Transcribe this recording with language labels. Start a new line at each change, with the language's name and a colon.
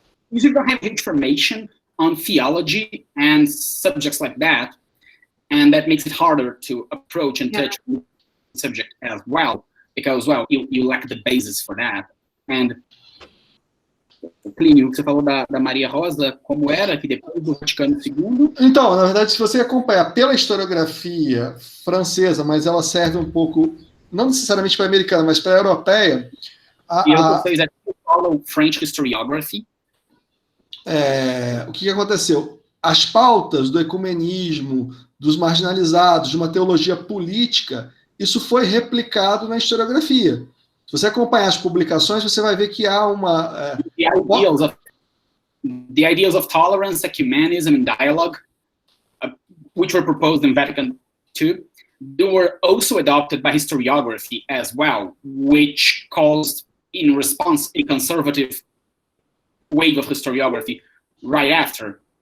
English: usually don't have information on theology and subjects like that, and that makes it harder to approach and touch the subject as well, because, well, you lack the basis for that.
Portuguese: And Plínio, você falou da Maria Rosa, como era, que depois do Vaticano II... Então, na verdade, se você acompanhar pela historiografia francesa, mas ela serve um pouco, não necessariamente para a americana, mas para a europeia...
English: Vocês follow French historiography?
Portuguese: O que aconteceu? As pautas do ecumenismo, dos marginalizados, de uma teologia política, isso foi replicado na historiografia. Se você acompanhar as publicações, você vai ver que há uma...
English: The ideas of tolerance, ecumenism, and dialogue, which were proposed in Vatican II, they were also adopted by historiography as well, which caused, in response, a conservative wave of historiography right after.